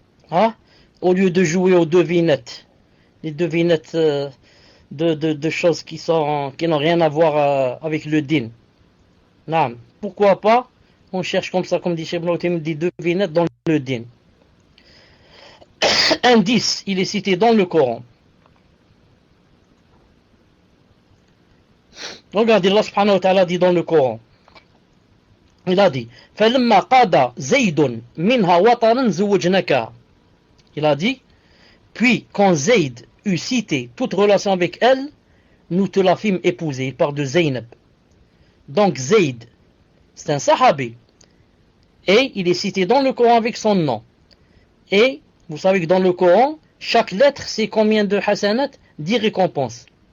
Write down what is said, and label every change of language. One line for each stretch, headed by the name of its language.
French: Hein? Au lieu de jouer aux devinettes, les devinettes de choses qui n'ont rien à voir avec le din. Non. Pourquoi pas? On cherche comme ça, comme dit Cheikh Ibn Uthaymin, des devinettes dans le din. Indice, il est cité dans le Coran. Regardez, Allah subhanahu wa ta'ala dit dans le Coran. Il a dit
Arabic: فَلَمَّا قَادَ زَيْدٌ مِنْهَا وَطَرًا زُوَّجْنَكَهَا.
French: Il a dit, puis quand Zayd eut cité toute relation avec elle, nous te la fîmes épouser. Il parle de Zaynab. Donc Zayd, c'est un sahabi. Et il est cité dans le Coran avec son nom. Et vous savez que dans le Coran, chaque lettre, c'est combien de hasanat? 10 récompenses.